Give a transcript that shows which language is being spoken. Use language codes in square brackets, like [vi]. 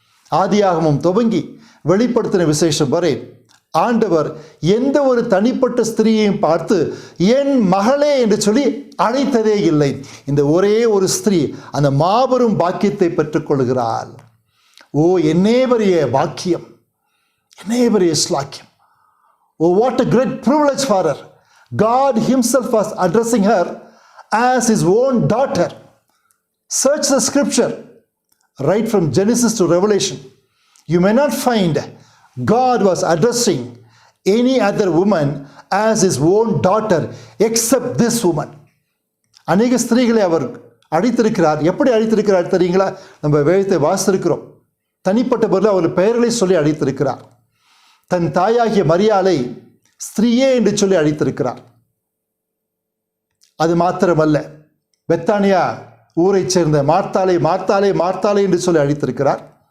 [ta] ஆதியாகமம் துவங்கி வெளிப்படுத்தின விசேஷம் வரை ஆண்டவர் எந்த ஒரு தனிப்பட்ட ஸ்திரீயையும் பார்த்து என் மகளே என்று சொல்லி அழைத்ததே இல்லை. இந்த ஒரே ஒரு ஸ்திரீ அந்த மாபெரும் பாக்கியத்தை பெற்றுக்கொள்கிறாள். ஓ, என்னே பெரிய பாக்கியம், என்னே பெரிய ஸ்லாக்கியம். [en] Oh, what a great privilege for her. God himself was addressing her as his own daughter. Search the scripture right from Genesis to Revelation. You may not find God was addressing any other woman as his own daughter except this woman. [ta] அநேக ஸ்திரீகளை அவர் அழைத்திருக்கிறார். எப்படி அழைத்திருக்கிறார் தெரியுங்களா? நம்ம வேதத்தை வாசித்திருக்கிறோம். தனிப்பட்ட பொருள் அவர் பெயர்களை சொல்லி அழைத்திருக்கிறார். தன் தாயாகிய மரியாளை ஸ்திரீயே என்று சொல்லி அழைத்திருக்கிறார். அது மாத்திரமல்ல, பெத்தானியா ஊரை சேர்ந்த மார்த்தாளை மார்த்தாளே மார்த்தாளே என்று சொல்லி அழைத்திருக்கிறார்.